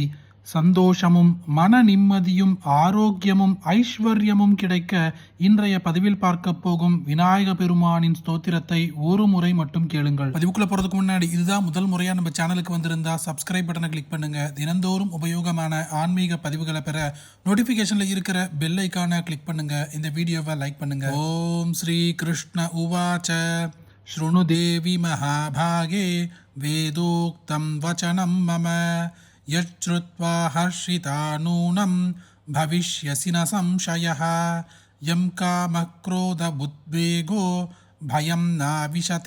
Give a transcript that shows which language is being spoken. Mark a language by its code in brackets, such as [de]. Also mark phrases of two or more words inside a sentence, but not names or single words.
[ta] சந்தோஷமும் மன நிம்மதியும் ஆரோக்கியமும் ஐஸ்வர்யமும் கிடைக்க இன்றைய பதிவில் பார்க்க போகும் விநாயக பெருமானின் ஸ்தோத்திரத்தை ஒரு முறை மட்டும் கேளுங்கள். பதிவுக்குள்ள போறதுக்கு முன்னாடி இதுதான் முதல் முறையா நம்ம சேனலுக்கு வந்திருந்தா [en] subscribe button [ta] கிளிக் பண்ணுங்க. தினந்தோறும் உபயோகமான ஆன்மீக பதிவுகளை பெற நோட்டிபிகேஷன்ல இருக்கிற [en] bell icon [ta] கிளிக் பண்ணுங்க. இந்த வீடியோவை லைக் பண்ணுங்க. [sa] ॐ श्री कृष्ण उवाच शृणु देवी महाभागे वेदोक्तं वचनं मम यच्छ्रुत्वा हर्षिता नूनं भविष्यसि न संशयः यं कामः क्रोधबुद्वेगो भयं नाविशते